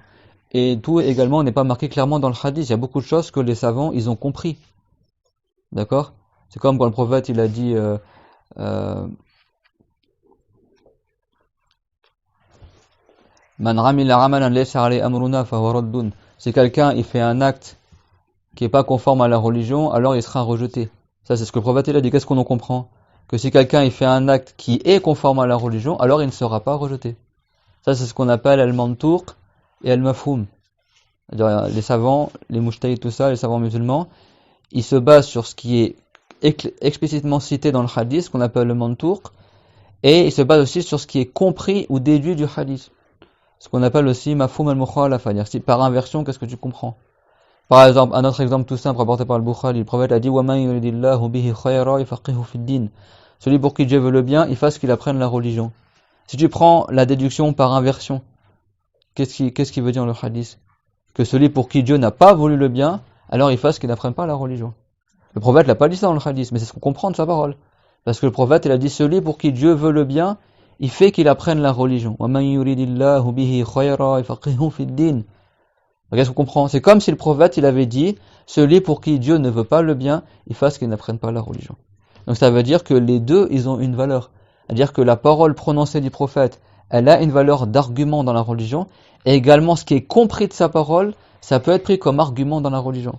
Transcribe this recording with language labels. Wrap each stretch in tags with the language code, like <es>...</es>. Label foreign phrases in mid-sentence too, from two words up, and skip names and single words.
<fr>Et tout également n'est pas marqué clairement dans le hadith. Il y a beaucoup de choses que les savants ils ont compris. D'accord? C'est comme quand le prophète il a dit</fr> <ar>من عمل عملا ليس عليه أمرنا فهو رد.</ar> <fr>Si quelqu'un il fait un acte qui est pas conforme à la religion, alors il sera rejeté. Ça c'est ce que le prophète il a dit. Qu'est-ce qu'on en comprend? Que si quelqu'un il fait un acte qui est conforme à la religion, alors il ne sera pas rejeté. Ça c'est ce qu'on appelle al-mantuq et al-mafhum. C'est-à-dire les savants, les mujtahid, tout ça, les savants musulmans, ils se basent sur ce qui est explicitement cité dans le hadith, ce qu'on appelle le mantuq, et ils se basent aussi sur ce qui est compris ou déduit du hadith. Ce qu'on appelle aussi</fr> <ar>مفهوم المخالفة,</ar> <fr>c'est-à-dire si par inversion, qu'est-ce que tu comprends? Par exemple, un autre exemple tout simple rapporté par le Bukhari, le prophète a dit</fr> <ar>ومن يرد الله به خيرا يفقهه في الدين.</ar> <fr>Celui pour qui Dieu veut le bien, il fasse qu'il apprenne la religion. Si tu prends la déduction par inversion, qu'est-ce qui veut dire le hadith? Que celui pour qui Dieu n'a pas voulu le bien, alors il fasse qu'il n'apprenne pas la religion. Le prophète l'a pas dit ça dans le hadith, mais c'est ce qu'on comprend de sa parole. Parce que le prophète, il a dit celui pour qui Dieu veut le bien, il fait qu'il apprenne la religion.</fr> <ar>ومن يرد الله به خيرا يفقهه في الدين.</ar> <fr>Qu'est-ce qu'on comprend? C'est comme si le prophète, il avait dit celui pour qui Dieu ne veut pas le bien, il fasse qu'il n'apprenne pas la religion. Donc ça veut dire que les deux, ils ont une valeur. C'est-à-dire que la parole prononcée du prophète, elle a une valeur d'argument dans la religion, et également ce qui est compris de sa parole, ça peut être pris comme argument dans la religion.</fr>